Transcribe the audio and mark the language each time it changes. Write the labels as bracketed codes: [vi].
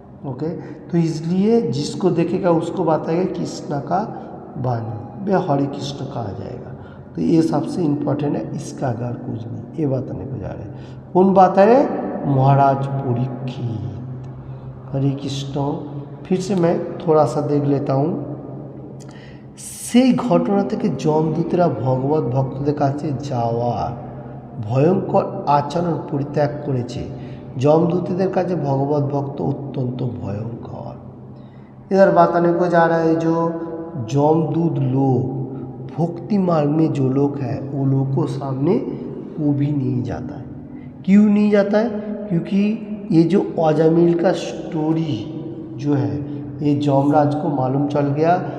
[hi] Okay, तो इसलिए जिसको देखेगा उसको बताएगा कृष्ण का वाणी, वे हरे कृष्ण कहा जाएगा। तो ये सबसे इम्पोर्टेंट है, इसका अगर कुछ नहीं ये बताने को जा रहे हैं। कौन बात है, महाराज परीक्षित। हरे कृष्ण। फिर से मैं थोड़ा सा देख लेता हूँ। [bn] সেই ঘটনা থেকে যমদূতেরা ভগবত ভক্তদের কাছে যাওয়ার ভয়ঙ্কর আচরণ পরিত্যাগ করেছে। যমদূতদের কাছে ভগবত ভক্ত অত্যন্ত ভয়ঙ্কর। [hi] इधर बताने को जा रहा है जो जमदूत लोग भक्ति मार्ग में जो लोग हैं वो लोगों को सामने वो भी नहीं जाता है। क्यों नहीं जाता है? क्योंकि ये जो अजामिल का स्टोरी जो है ये जमराज को मालूम चल गया।